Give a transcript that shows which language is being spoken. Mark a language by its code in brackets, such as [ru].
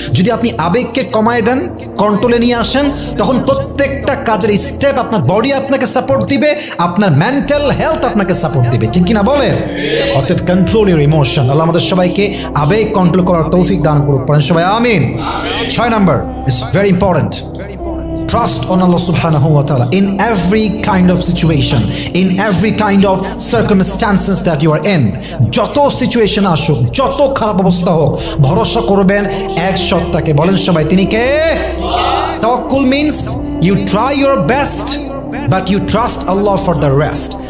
[bn] যদি আপনি আবেগকে কমায় দেন, কন্ট্রোলে নিয়ে আসেন, তখন প্রত্যেকটা কাজের স্টেপ আপনার বডি আপনাকে সাপোর্ট দিবে, আপনার মেন্টাল হেলথ আপনাকে সাপোর্ট দিবে, ঠিক কিনা বলেন? অতএব [en] Control your emotion. [bn] আল্লাহ আমাদের সবাইকে আবেগ কন্ট্রোল করার তৌফিক দান করুক, পড়েন সবাই আমিন। [en] 6 number is very important, trust on Allah subhanahu wa ta'ala in every kind of situation, in every kind of circumstances that you are in. [bn] যত সিচুয়েশন আসুক, যত খারাপ অবস্থা হোক, ভরসা করবেন এক সত্তাকে। বলেন সবাই তিনি কে? [en] তাওয়াক্কুল means you try your best but you trust Allah for the rest.